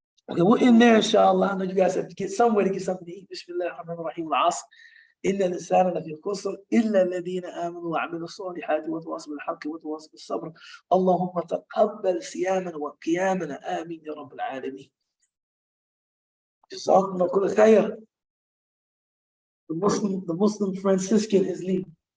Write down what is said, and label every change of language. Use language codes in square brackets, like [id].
[en] Okay, we're in there, inshallah. I know you guys have to get somewhere to get something to eat. Bismillah ar-Rahman ar-Rahim. Al-Asr. [ar] إن الإنسان لفي خسر إلا الذين آمنوا وعملوا الصالحات وتواصوا بالحق وتواصوا بالصبر. اللهم تقبل صيامنا وقيامنا آمين يا رب العالمين. جزاكم الله كل خير. [en] The Muslim Franciscan is leaving.